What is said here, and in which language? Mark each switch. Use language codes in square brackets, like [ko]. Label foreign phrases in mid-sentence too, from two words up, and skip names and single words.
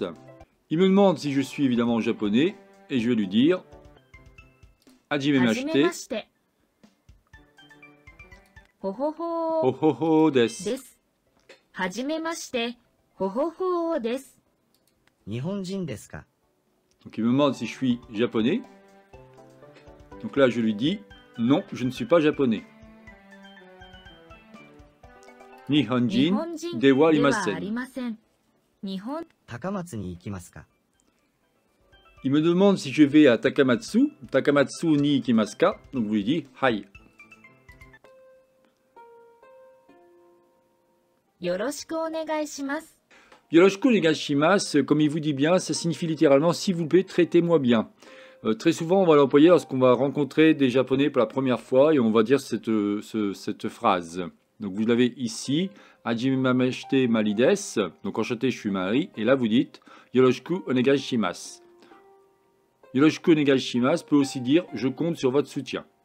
[fr] Il me demande si je suis évidemment japonais, et je vais lui dire [ja] はじめまして Hohoho です. [fr] Donc il me demande si je suis japonais. Donc là je lui dis non, je ne suis pas japonais. [ja] 日本人ではありません. [fr] Il me demande si je vais à Takamatsu. [ja] 高松に行きますか. [fr] Donc vous lui dites hai. [ja] よろしくお願いします, [fr] comme il vous dit bien, ça signifie littéralement s'il vous plaît, traitez-moi bien. Très souvent, on va l'employer lorsqu'on va rencontrer des Japonais pour la première fois et on va dire cette phrase. Donc vous l'avez ici, [ja] はじめまして マリ です. [fr] Donc enchanté, je suis Marie. Et là, vous dites [ja] よろしくお願いします. よろしくお願いします [fr] peut aussi dire je compte sur votre soutien.